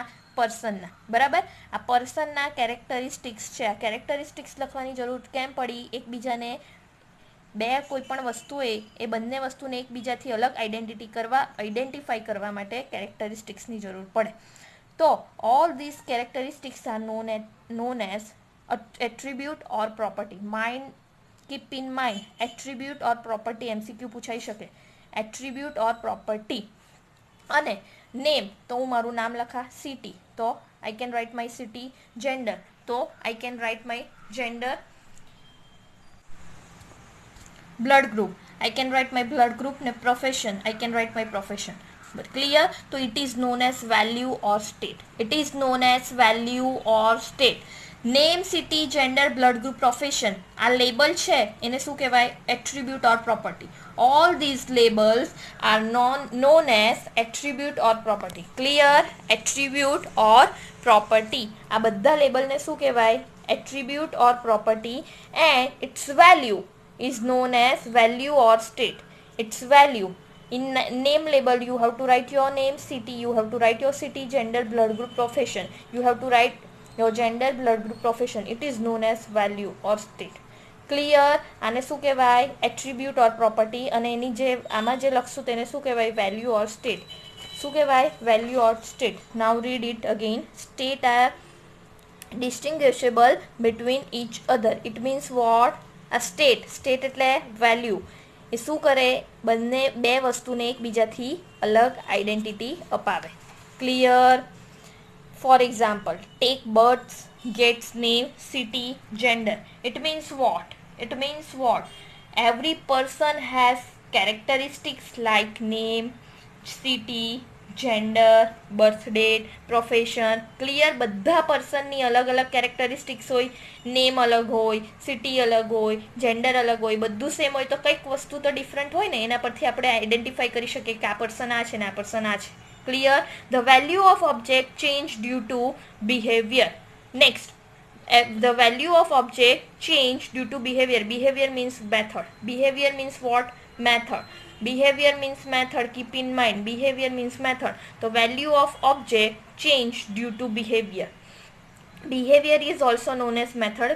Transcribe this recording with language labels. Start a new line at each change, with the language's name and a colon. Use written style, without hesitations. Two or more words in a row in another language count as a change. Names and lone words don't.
Gujarati: પર્સનના, બરાબર? આ પર્સનના કેરેક્ટરિસ્ટિક્સ છે. આ કેરેક્ટરિસ્ટિક્સ લખવાની જરૂર કેમ પડી? એકબીજાને બે કોઈ પણ વસ્તુ હોય એ બંને વસ્તુને એકબીજાથી અલગ આઈડેન્ટિફાઈ કરવા માટે કેરેક્ટરિસ્ટિક્સની જરૂર પડે.
English: તો all this characteristics are known as attribute or property. Keep in mind, attribute or property MCQ
Gujarati: પૂછાઈ શકે.
English: attribute or property.
Gujarati: અને નેમ તો હું મારું નામ લખા.
English: સિટી તો I can write my city. gender તો I can write my gender. blood group, I can write my blood group. ને profession, I can write my profession. But clear? So it is known as value or state. It is known as value or state. name, city, gender, blood group, profession,
Gujarati: આ લેબલ છે એને શું કહેવાય?
English: attribute or property. all these labels are known as attribute or property. ક્લિયર? attribute or property,
Gujarati: આ બધા લેબલને શું કહેવાય?
English: attribute or property. and its value is known as value or state. Its value. In name label, you have to write your name. City, you have to write your city. Gender, blood group, profession, you have to write your gender, blood group, profession. It is known as value or state. Clear?
Gujarati: આને શું કહેવાય?
English: attribute or property.
Gujarati: અને એની જે આમાં જે લખશું તેને શું કહેવાય?
English: value or state.
Gujarati: શું કહેવાય?
English: value or state. now read it again. state are distinguishable between each other. It means what?
Gujarati: આ સ્ટેટ એટલે વેલ્યુ. એ શું કરે? બંને બે વસ્તુને એકબીજાથી અલગ આઈડેન્ટિટી અપાવે.
English: ક્લિયર? for example, take births, gates, name, city, gender. It means what? It means what? Every person has characteristics like name, city, gender, birth date, profession. clear?
Gujarati: બધા પર્સનની અલગ અલગ કેરેક્ટરિસ્ટિક્સ હોય. નેમ અલગ હોય, સિટી અલગ હોય, જેન્ડર અલગ હોય, બધું સેમ હોય તો કંઈક વસ્તુ તો ડિફરન્ટ હોય ને. એના પરથી આપણે આઈડેન્ટિફાઈ કરી શકીએ કે આ પર્સન આ છે ને આ પર્સન આ છે.
English: ક્લિયર? the value of object change due to behavior. નેક્સ્ટ, the value of object change due to behavior. Behavior means method. Behavior means what? Method. behavior means method. Keep in mind, behavior means method. So value of object change due to behavior. Behavior is also known as method.